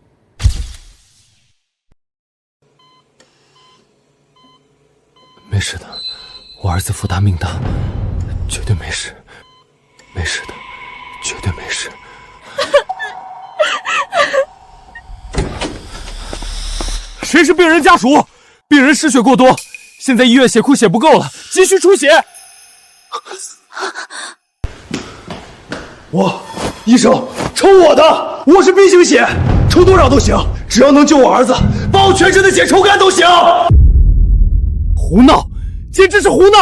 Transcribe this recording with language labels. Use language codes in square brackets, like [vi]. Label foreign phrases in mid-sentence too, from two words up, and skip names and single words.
[zh] 沒事的，我兒子福大命大，絕對沒事，沒事的，絕對沒事。誰是病人家屬？病人失血過多，現在醫院血庫血不夠了，急需出血。醫生，抽我的，我是 B 型血，抽多少都行，只要能救我兒子，把我全身的血抽乾都行。胡鬧，簡直是胡鬧！